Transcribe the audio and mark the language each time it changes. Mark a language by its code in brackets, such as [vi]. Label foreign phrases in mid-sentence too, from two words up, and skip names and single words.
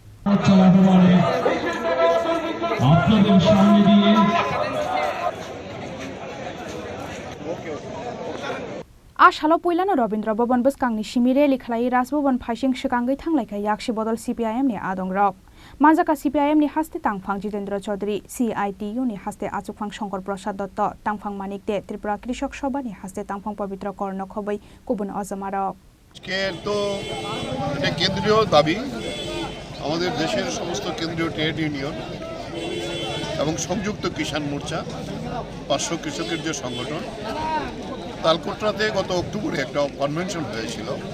[trp] Ashalo Puilano Robindra Bhavan Buskangni Shimire Likhlai Bhavan Phaising Shikangai Khlaikha Yaksi Bodol CPIM ni Adongrok. Manjaka CPIM ni haste tangphang Jitendra Chaudhary CITU ni haste achukphang Shankar Prasad Dotto tangphang Manikde Tripura Krishok Sabha ni haste tangphang Pavitra Korno Khobai kubun Azamarok [bn] তো এটা কেন্দ্রীয় দাবি আমাদের দেশের সমস্ত কেন্দ্রীয় ট্রেড ইউনিয়ন এবং সংযুক্ত কিষাণ মোর্চা 500 কৃষকের যে সংগঠন তালকোটরাতে গত অক্টোবরে একটা কনভেনশন হয়েছিল